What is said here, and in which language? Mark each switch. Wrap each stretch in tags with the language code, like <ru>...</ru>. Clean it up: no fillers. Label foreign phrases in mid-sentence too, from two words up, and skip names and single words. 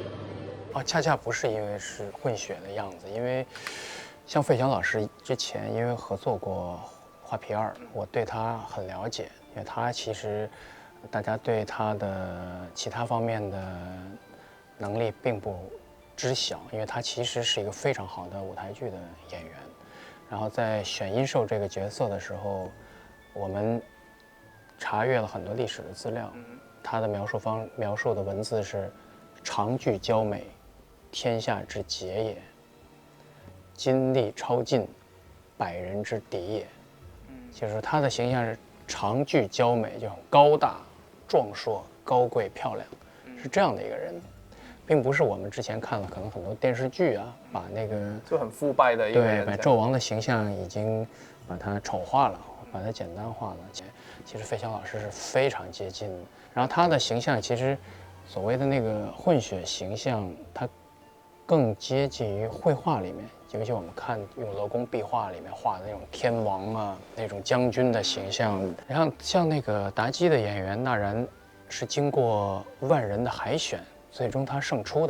<zh>恰恰不是因為是混血的樣子，因為像費翔老師之前因為合作過《畫皮2》，我對他很了解，因為他其實大家對他的其他方面的能力並不知曉，因為他其實是一個非常好的舞台劇的演員。然後在選殷壽這個角色的時候，我們查閱了很多歷史的資料，他的描述的文字是長具嬌美，天下之傑也。金力超盡，百人之敵也。就是他的形象是長具嬌美，就很高大、壯碩、高貴、漂亮，是這樣的一個人，並不是我們之前看了可能很多電視劇啊，把那個就很腐敗的一個人，對，把紂王的形象已經把它醜化了，把它簡單化了。其實費翔老師是非常接近，然後他的形象其實所謂的那個混血形象，它更接近於繪畫裡面。尤其我們看用勞宮壁畫裡面畫的那種天王啊，那種將軍的形象，然後像那個妲己的演員納然，是經過萬人的海選，最終他勝出的。</zh>